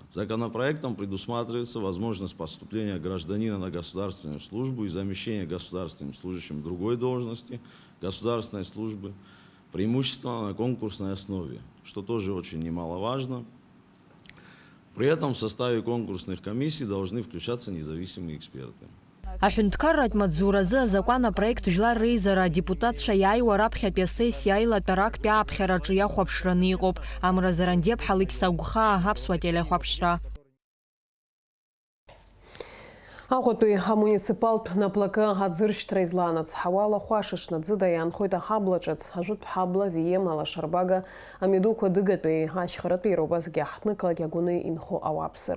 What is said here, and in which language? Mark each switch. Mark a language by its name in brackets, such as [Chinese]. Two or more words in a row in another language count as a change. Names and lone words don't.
[Russian] Законопроектом предусматривается возможность поступления гражданина на государственную службу и замещения государственным служащим другой должности государственной службы, преимущественно на конкурсной основе, что тоже очень немаловажно. При этом в составе конкурсных комиссий должны включаться независимые эксперты. [Abkhazian] Аҳәынҭқарратә маҵзуразы азакәан апроект жәлар реизара адепутатцәа иааиуа раԥхьатәи асессиа аилатәара актәи ааԥхьараҿы иахәаԥшраны иҟоуп. Амразарандиаԥҳа Алексагәхаа, Аԥсуа телехәаԥшра. Аҟәатәи амуниципалтә наплакы аӡыршьҭра излаанацҳауа алахәашашны ӡыда иаанхоит аҳабла ҿыц, ажәытә ҳабла ВМ алашарбага амидуқәа дыгатәи ашьхаратәи ироубазгьы аҳҭнықалақь агәаны инхо ауааԥсыра.